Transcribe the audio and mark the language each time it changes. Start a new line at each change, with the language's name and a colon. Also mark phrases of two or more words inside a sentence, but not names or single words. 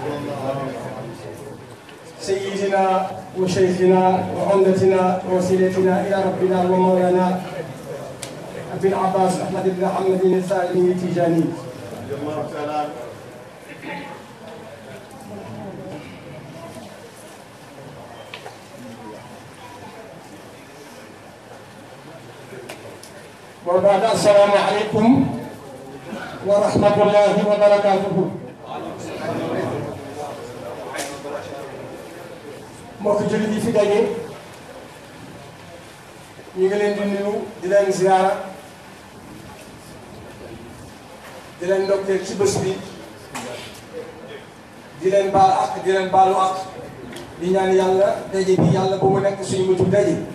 Arabic: سيدنا وشيخنا وعمدتنا ووسيلتنا إلى ربنا ومولانا أبي العباس أحمد بن محمد السالمي التيجاني وبعد السلام عليكم ورحمة الله وبركاته.
Wolof: mbokk jullit yi fi daje ñu ngi leen di nuyu di leen ziyaara di leen ndokkeel ci bés bi di leen baal ak di leen baalu ak di ñaan yàlla daje bi yàlla ba mu nekk suñu mujj daje